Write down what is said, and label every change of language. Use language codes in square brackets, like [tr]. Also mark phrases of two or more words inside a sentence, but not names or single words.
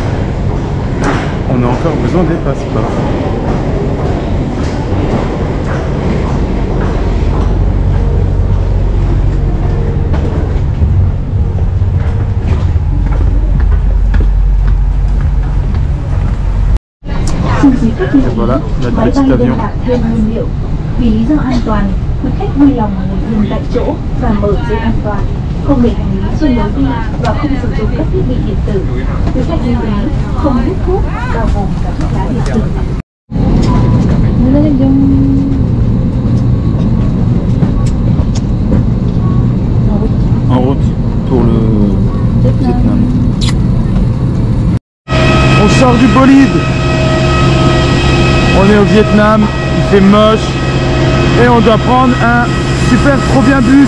[fr] On a encore besoin des passeports. Et voilà notre petit avion. [vi] Vì lý do an toàn, quý khách vui lòng ngồi dừng tại chỗ và mở dây an toàn, không để hành lý trên lối đi và không sử dụng các thiết bị điện tử. Quý khách lưu ý không hút thuốc, bao gồm cả thuốc lá điện tử. [fr] En route pour le Vietnam. On sort du bolide. On est au Vietnam, il fait moche et on doit prendre un super trop bien bus.